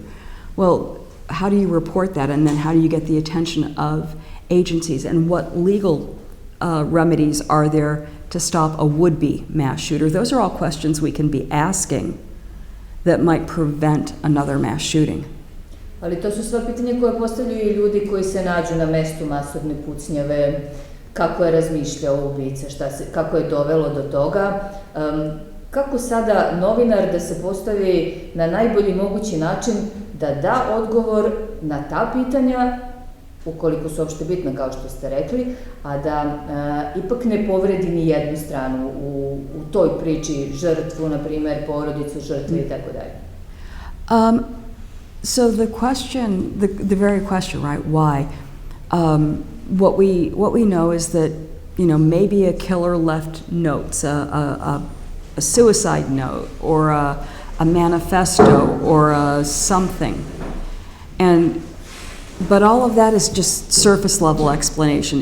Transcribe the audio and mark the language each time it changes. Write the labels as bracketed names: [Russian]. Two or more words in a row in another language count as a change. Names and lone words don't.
[English] Well, how do you report that, and then how do you get the attention of agencies, and what legal remedies are there to stop a would-be mass shooter? Those are all questions we can be asking that might prevent another mass shooting. [Serbian] Ali to su sva pitanja koje postavljaju i ljudi koji se nađu na mestu masovne pucnjave, kako je razmišljao ubica, kako je dovelo do toga. Kako sada novinar da se postavi na najbolji mogući način da da odgovor na ta pitanja, ukoliko su uopšte bitna, kao što ste rekli, a da ipak ne povredi ni jednu stranu u toj priči, žrtvu, na primer, porodicu žrtve i tako dalje? [English] So the question, the very question, right? Why? What we know is that maybe a killer left notes, a suicide note, or a manifesto, or something, but all of that is just surface level explanation.